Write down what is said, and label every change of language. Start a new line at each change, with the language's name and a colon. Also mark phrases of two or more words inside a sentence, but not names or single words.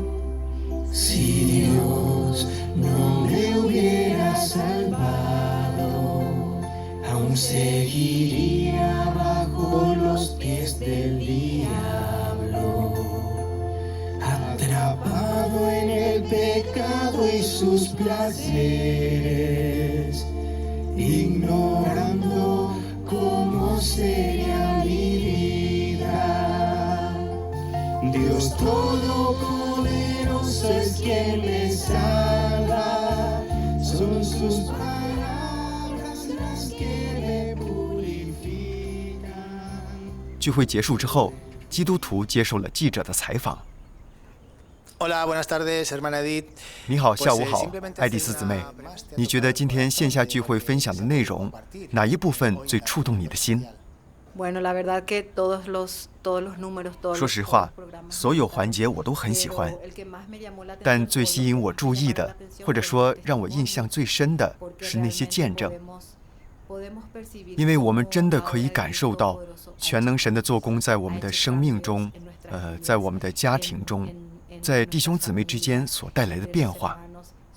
Spanish: Si Dios no me hubiera salvado, aún seguiría bajo los pies del diablo, atrapado en el pecado y sus placeres, ignorando cómo sería mi vida. Dios Todopoderoso es quien me salva, son sus palabras las que me purifican。
Chinese: 聚会结束之后，基督徒接受了记者的采访。
Spanish: Hola, buenas tardes, hermana Edith。
Chinese: 你好，下午好，爱丽丝姊妹。你觉得今天线下聚会分享的内容，哪一部分最触动你的心？说实话，所有环节我都很喜欢，但最吸引我注意的，或者说让我印象最深的是那些见证，因为我们真的可以感受到全能神的做工在我们的生命中，在我们的家庭中，在弟兄姊妹之间所带来的变化。